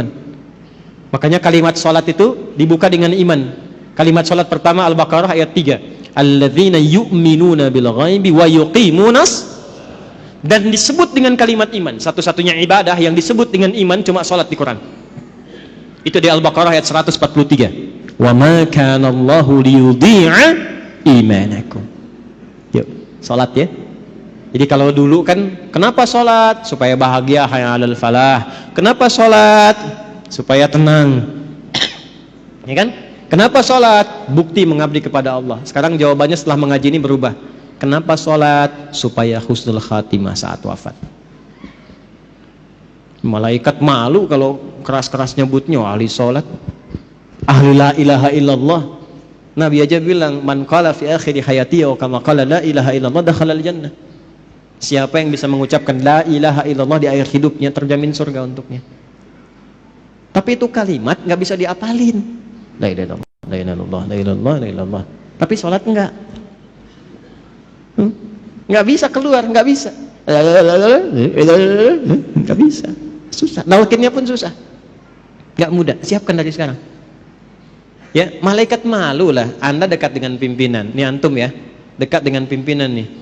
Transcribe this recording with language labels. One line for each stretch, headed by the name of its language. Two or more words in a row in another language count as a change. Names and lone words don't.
Indonesian: Makanya kalimat sholat itu dibuka dengan iman. Kalimat sholat pertama Al-Baqarah ayat 3.
Arabic: الذين يؤمنون بالغيب ويقيمونص,
Indonesian: dan disebut dengan kalimat iman. Satu-satunya ibadah yang disebut dengan iman cuma sholat di Quran. Itu di Al-Baqarah ayat 143.
Arabic: وما كان الله ليضيع إيمانكم.
Indonesian: Yuk, sholat ya. Jadi kalau dulu kan, kenapa sholat? Supaya bahagia,
Arabic: حي على الفلاح.
Indonesian: Kenapa sholat? Supaya tenang. Ya kan? Kenapa sholat? Bukti mengabdi kepada Allah. Sekarang jawabannya setelah mengaji ini berubah. Kenapa sholat? Supaya
Arabic: حسن الخاتمة
Indonesian: saat wafat. Malaikat malu kalau keras-keras nyebutnya ahli sholat, ahli
Arabic: لا إله إلا الله.
Indonesian: Nabi aja bilang,
Arabic: من قال في آخر حياته وكما قال لا إله إلا الله دخل الجنة.
Indonesian: Siapa yang bisa mengucapkan
Arabic: لا إله إلا الله
Indonesian: di akhir hidupnya, terjamin surga untuknya. Tapi itu kalimat nggak bisa diapalin.
Arabic: لا إله إلا الله، لا إله إلا الله، لا إله إلا الله، لا إله إلا الله.
Indonesian: Tapi sholat enggak. Nggak bisa keluar, nggak bisa. Nggak bisa. Susah. Nalkinnya pun susah. Nggak mudah. Siapkan dari sekarang. Ya, malaikat malu lah. Anda dekat dengan pimpinan. Ini antum ya, dekat dengan pimpinan nih.